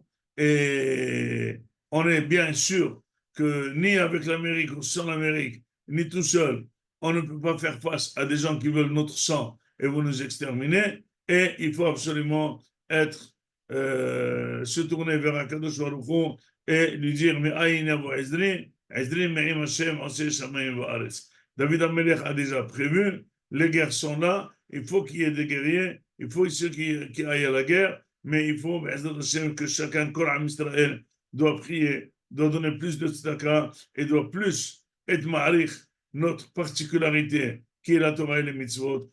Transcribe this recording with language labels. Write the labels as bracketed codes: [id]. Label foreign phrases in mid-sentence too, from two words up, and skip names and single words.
[fr] Et on est bien sûr que ni avec l'Amérique ou sans l'Amérique, ni tout seul, on ne peut pas faire face à des gens qui veulent notre sang et vont nous exterminer. Et il faut absolument se tourner vers [he] הקדוש ברוך הוא [fr] et lui dire mais [he] אין יבוא עזרי עזרי מעם השם עושה שמים וארץ. [fr] David Amelech a déjà prévu, les guerres sont là, il faut qu'il y ait des guerriers, il faut ceux qui aillent à la guerre, mais il faut que chacun, [he] כל ישראל, [fr] doit prier, doit donner plus de tzedaka et doit plus être ma'arich, notre particularité, qui est la Torah et les mitzvot.